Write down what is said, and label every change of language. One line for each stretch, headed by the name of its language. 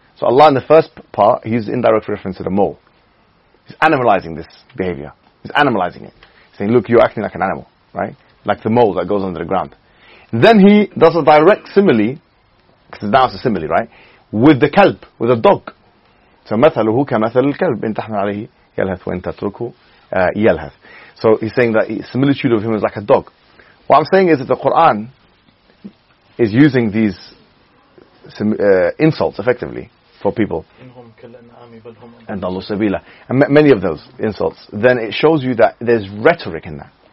English: So Allah in the first part, he's indirect reference to the mole. He's animalizing this behavior. He's animalizing it. He's saying, look, you're acting like an animal, right? Like the mole that goes under the ground. Then he does a direct simile, because now it's a simile, right? With the kalb, with a dog.
Arabic: So مثله كمثل الكلب إن تحمل عليه يلهث وإن تتركه يلهث.
English: So he's saying that similitude of him is like a dog. What I'm saying is that the Quran is using these insults effectively for people. And Allah Sabila. And many of those insults. Then it shows you that there's rhetoric in that.